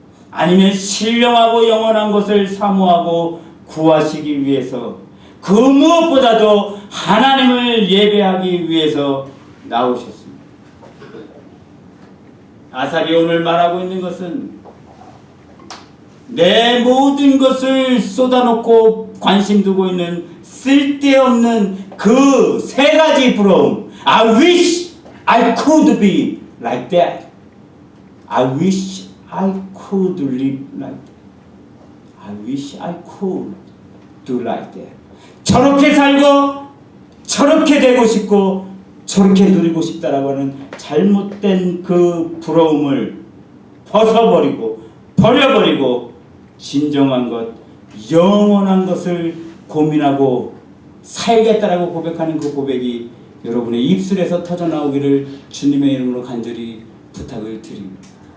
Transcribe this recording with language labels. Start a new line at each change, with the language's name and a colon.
Korean: 아니면 신령하고 영원한 것을 사모하고 구하시기 위해서, 그 무엇보다도 하나님을 예배하기 위해서 나오셨습니다. 아삽이 오늘 말하고 있는 것은 내 모든 것을 쏟아놓고 관심 두고 있는 쓸데없는 그 세 가지 부러움.
English: I wish I could be like that. I wish I could live like that. I wish I could do like that.
Korean: 저렇게 살고 저렇게 되고 싶고 저렇게 누리고 싶다라고 하는 잘못된 그 부러움을 벗어버리고 버려버리고 진정한 것, 영원한 것을 고민하고 살겠다라고 고백하는 그 고백이 여러분의 입술에서 터져나오기를 주님의 이름으로 간절히 부탁을 드립니다.